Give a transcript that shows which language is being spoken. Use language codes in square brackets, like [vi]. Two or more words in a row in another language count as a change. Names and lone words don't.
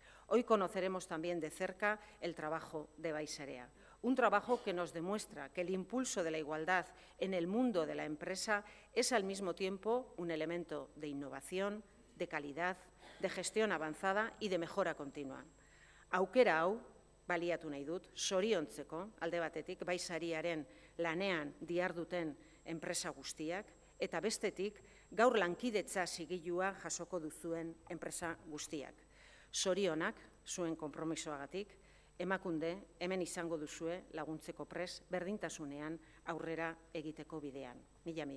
[es] Hoy conoceremos también de cerca el trabajo de Baisarea, un trabajo que nos demuestra que el impulso de la igualdad en el mundo de la empresa es al mismo tiempo un elemento de innovación, de calidad, de gestión avanzada y de mejora continua. [eu] Aukera hau, baliatu nahi dut, zoriontzeko alde batetik Baisariaren lanean diharduten enpresa guztiak eta bestetik gaur lankidetza zigilua jasoko duzuen enpresa guztiak. Zorionak zuen konpromisoagatik, Emakunde hemen izango duzue laguntzeko prest berdintasunean aurrera egiteko bidean.